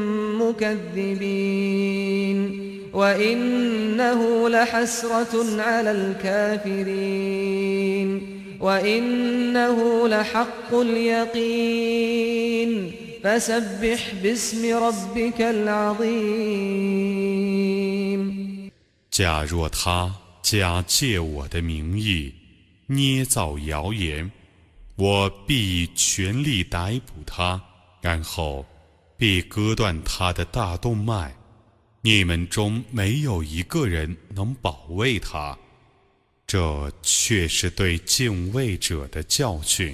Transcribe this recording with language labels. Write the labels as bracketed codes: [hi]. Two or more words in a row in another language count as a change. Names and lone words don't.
[ar] مكذبين وإنه لحسرة على الكافرين وإنه لحق اليقين فسبح باسم ربك العظيم [zh] 假若他假借我的名义捏造谣言，我必以全力逮捕他，然后必割断他的大动脉。你们中没有一个人能保卫他，这却是对敬畏者的教训。